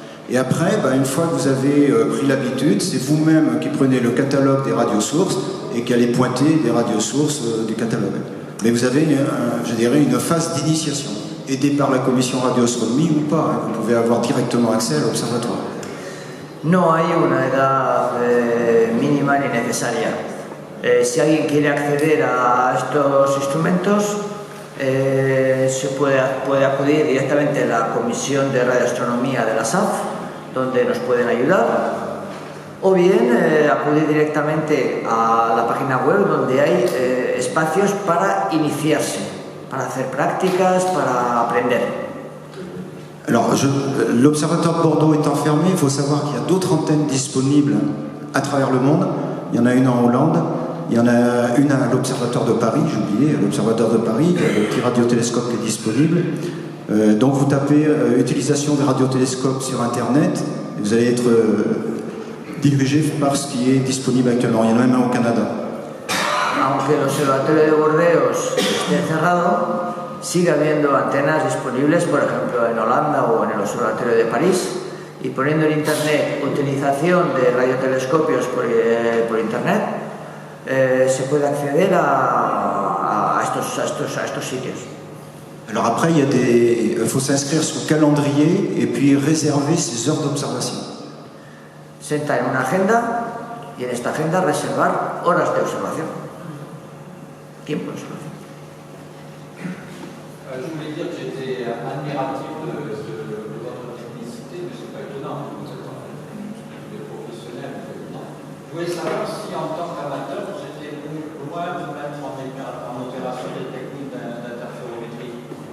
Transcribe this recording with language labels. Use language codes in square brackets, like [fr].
[fr] Et après, une fois que vous avez pris l'habitude, c'est vous-même qui prenez le catalogue des radiosources et qui allez pointer des radiosources du catalogue. Mais vous avez, je dirais, une phase d'initiation, aidée par la commission radioastronomie ou pas. Vous pouvez avoir directement accès à l'observatoire. [es] No hay una edad mínima ni necesaria. Si alguien quiere acceder a estos instrumentos, se puede acudir directamente a la Comisión de Radioastronomía de la SAF, donde nos pueden ayudar, o bien acudir directamente a la página web donde hay espacios para iniciarse, para hacer prácticas, para aprender. [fr] Alors, l'Observatoire de Bordeaux étant fermé, il faut savoir qu'il y a d'autres antennes disponibles à travers le monde. Il y en a une en Hollande, il y en a une à l'Observatoire de Paris, j'ai oublié, à l'Observatoire de Paris, il y a le petit radiotélescope qui est disponible. Donc vous tapez utilisation des radiotélescopes sur Internet, et vous allez être dirigé par ce qui est disponible actuellement. Il y en a même un au Canada. [es] Aunque el observatorio de Burdeos esté cerrado, sigue habiendo antenas disponibles, por ejemplo en Holanda o en el observatorio de París, y poniendo en internet utilización de radiotelescopios por internet, se puede acceder a estos sitios. [fr] Alors après, il faut s'inscrire sur le calendrier et puis réserver ses heures d'observation. [es] Se entra en una agenda y en esta agenda reservar horas de observación, tiempo de observación. [fr] Je voulais dire que j'étais admiratif de votre technicité, mais c'est pas étonnant, vous êtes des professionnels. Je voulais savoir si en tant qu'amateur, j'étais loin de mettre en opération des techniques d'interférométrie.